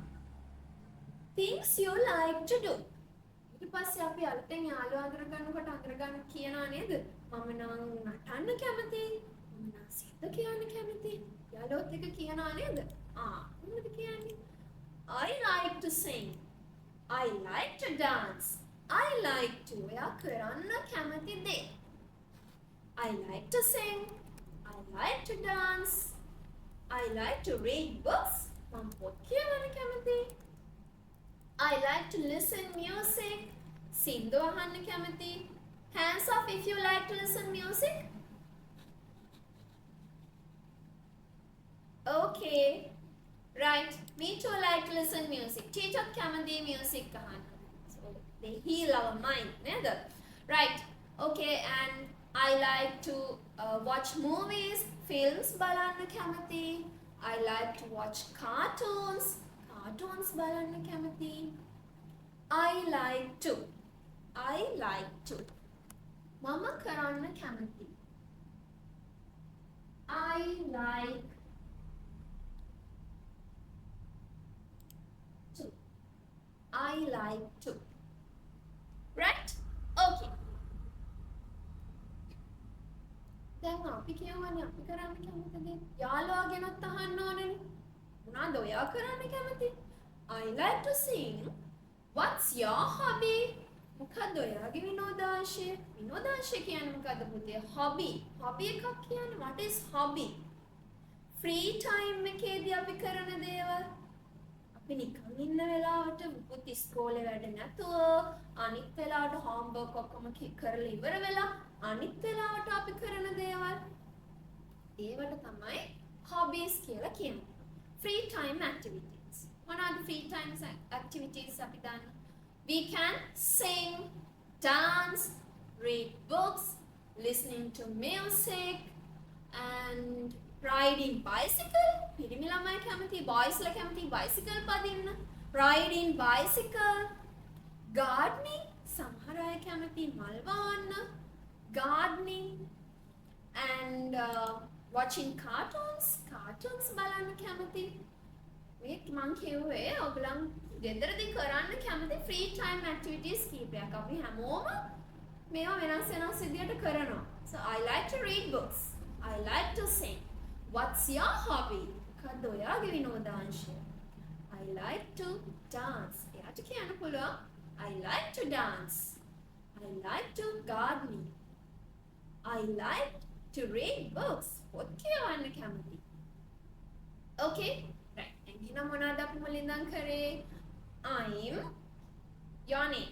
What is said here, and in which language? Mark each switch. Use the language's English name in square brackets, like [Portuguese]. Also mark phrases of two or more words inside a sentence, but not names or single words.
[English] Things you like to do. [Sinhala] ඊට පස්සේ අපි අලුතෙන් යාළුවා අඳුරගන්නකොට අඳුරගන්න කියනවා නේද? මම නම් නටන්න කැමතියි. මම නම් සිත කියන්න කැමතියි. යාළුවොත් එක කියනවා නේද? මොකද කියන්නේ? [English] I like to sing. I like to dance. I like to [Sinhala] ඔයා කරන්න කැමති දේ. [English] I like to sing. I like to dance. I like to read books. [Sinhala] මම පොත් කියවන්න කැමතියි. [English] I like to listen music. [Sinhala] සින්දු අහන්න කැමතියි. [English] Hands up if you like to listen music. Okay. Right. Me too like to listen music. Teacher කැමති music අහන්න. So they heal our mind, නේද? Right. Okay, and I like to watch movies, films [Sinhala] බලන්න කැමතියි. [English] I like to watch cartoons. [Sinhala] Cartoons බලන්න කැමතියි. [English] I like to. [Sinhala] මම කරන්න කැමතියි. [English] I like to. I like to. Right? Okay. [Sinhala] දැන් අපි කියවන්නේ අපි කරන්න කැමති දේ. යාළුවාගෙනත් අහන්න ඕනේ. මොනවද ඔයා කරන්න කැමති? [English] I like to sing. What's your hobby? [Sinhala] මොකද්ද ඔයාගේ විනෝදාංශය? විනෝදාංශය කියන්නේ මොකද්ද පුතේ? hobby. hobby එකක් කියන්නේ [English] what is hobby? free time [Sinhala] එකේදී අපි කරන දේවල්. අපි නිකන් ඉන්න වෙලාවට පුත් ඉස්කෝලේ වැඩ නැතුව අනිත් වෙලාවට homework ඔක්කොම කරලා ඉවර වෙලා අනිත් වෙලාවට අපි කරන දේවල්. ඒවට තමයි hobbies කියලා කියන්නේ. [English] free time activities. What are the free time activities [Sinhala] අපි දන්න? [English] We can sing, dance, read books, listening to music, and riding bicycle. [Sinhala] පිරිමි ළමයි කැමති, boysලා කැමති bicycle පදින්න. [English] Riding bicycle. Gardening. [Sinhala] සමහර අය කැමති මල් වවන්න. [English] Gardening. And watching cartoons [Sinhala] බලන්න කැමති. මේ මං කියුවේ ඔයගලන් ගෙදරදී කරන්න කැමති [English] free time activities [Sinhala] කීපයක්. අපි හැමෝම මේවා වෙනස් විදියට කරනවා. [English] So I like to read books. I like to sing. What's your hobby? [Sinhala] මොකක්ද ඔයාගේ විනෝදාංශය? [English] I like to dance. [Sinhala] එයාට කියන්න පුළුවන් [English] I like to dance. I like to garden. I like to read books. [Sinhala] පොත් කියවන්න කැමති. [English] Okay? Right. [Sinhala] එහෙනම් මොනවද අපි මුලින් ඉඳන් කරේ? [English] I'm your name.